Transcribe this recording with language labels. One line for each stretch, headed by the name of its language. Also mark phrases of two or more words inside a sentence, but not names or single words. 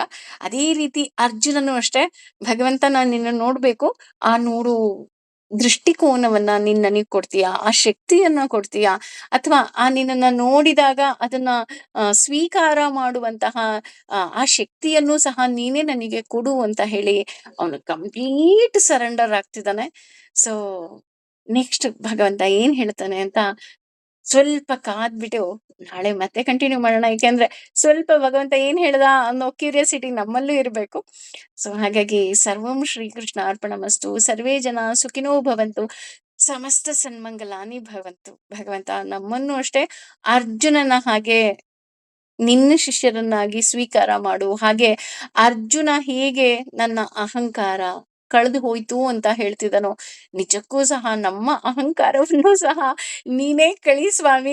Kannada: ಅದೇ ರೀತಿ ಅರ್ಜುನನು ಅಷ್ಟೇ, ಭಗವಂತ ನಾನ್ ನಿನ್ನ ನೋಡ್ಬೇಕು, ಆ ನೋಡು ದೃಷ್ಟಿಕೋನವನ್ನ ನೀನ್ ನನಗ್ ಕೊಡ್ತೀಯಾ, ಆ ಶಕ್ತಿಯನ್ನ ಕೊಡ್ತೀಯಾ, ಅಥವಾ ಆ ನಿನ್ನನ್ನ ನೋಡಿದಾಗ ಅದನ್ನ ಸ್ವೀಕಾರ ಮಾಡುವಂತಹ ಆ ಶಕ್ತಿಯನ್ನು ಸಹ ನೀನೇ ನನಗೆ ಕೊಡು ಅಂತ ಹೇಳಿ ಅವನು
English: complete surrender
Kannada: ಆಗ್ತಿದ್ದಾನೆ.
English: so next
Kannada: ಭಗವಂತ ಏನ್ ಹೇಳ್ತಾನೆ ಅಂತ ಸ್ವಲ್ಪ ಕಾದ್ಬಿಟ್ಟು ನಾಳೆ ಮತ್ತೆ ಕಂಟಿನ್ಯೂ ಮಾಡೋಣ. ಯಾಕೆಂದ್ರೆ ಸ್ವಲ್ಪ ಭಗವಂತ ಏನ್ ಹೇಳ್ದ ಅನ್ನೋ ಕ್ಯೂರಿಯಾಸಿಟಿ ನಮ್ಮಲ್ಲೂ ಇರ್ಬೇಕು.
Sanskrit: ಸೊ ಹಾಗಾಗಿ ಸರ್ವಂ ಶ್ರೀಕೃಷ್ಣ ಅರ್ಪಣಮಸ್ತು. ಸರ್ವೇ ಜನ ಸುಖಿನೋ ಭವಂತು. ಸಮಸ್ತ ಸನ್ಮಂಗಲಾನಿ ಭವಂತು.
Kannada: ಭಗವಂತ ನಮ್ಮನ್ನು ಅಷ್ಟೇ ಅರ್ಜುನನ ಹಾಗೆ ನಿನ್ನ ಶಿಷ್ಯರನ್ನಾಗಿ ಸ್ವೀಕಾರ ಮಾಡು. ಹಾಗೆ ಅರ್ಜುನ ಹೇಗೆ ನನ್ನ ಅಹಂಕಾರ ಕಳೆದು ಹೋಯ್ತು ಅಂತ ಹೇಳ್ತಿದ್ದಾನೋ, ನಿಜಕ್ಕೂ ಸಹ ನಮ್ಮ ಅಹಂಕಾರವನ್ನು ಸಹ ನೀನೇ ಕಳಿ ಸ್ವಾಮಿ.